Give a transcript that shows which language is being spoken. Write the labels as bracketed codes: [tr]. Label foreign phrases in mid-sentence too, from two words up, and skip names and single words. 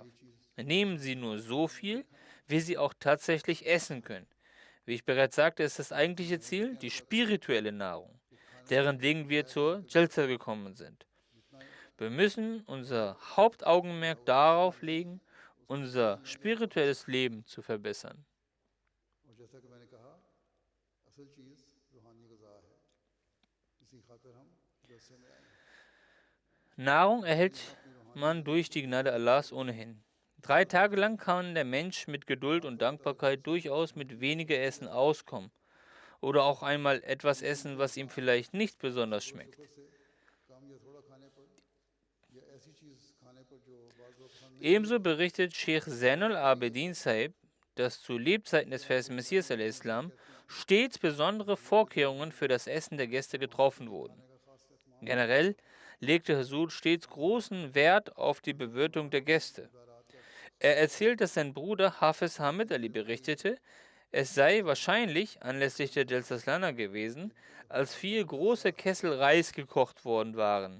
[de] Nehmen Sie nur so viel, wie Sie auch tatsächlich essen können. Wie ich bereits sagte, ist das eigentliche Ziel die spirituelle Nahrung, deren wegen wir zur Jalsa gekommen sind. Wir müssen unser Hauptaugenmerk darauf legen, unser spirituelles Leben zu verbessern. [ur] اور جیسا کہ میں نے کہا اصل چیز روحانی غذا ہے اسی خاطر ہم جلسے میں آئے ہیں. [de] Nahrung erhält man durch die Gnade Allahs ohnehin. 3 Tage lang kann der Mensch mit Geduld und Dankbarkeit durchaus mit weniger Essen auskommen oder auch einmal etwas essen, was ihm vielleicht nicht besonders schmeckt. [ur] کم یا تھوڑا کھانے پر یا ایسی چیز کھانے پر جو بعض لوگ پسند نہیں [de] Ebenso berichtet Sheikh Zainul Abidin Sahib, dass zu Lebzeiten des festen Messias al-Islam stets besondere Vorkehrungen für das Essen der Gäste getroffen wurden. Generell legte Hazur stets großen Wert auf die Bewirtung der Gäste. Er erzählt, dass sein Bruder Hafiz Hamid Ali berichtete, es sei wahrscheinlich anlässlich der Jalsa gewesen, als 4 große Kessel Reis gekocht worden waren.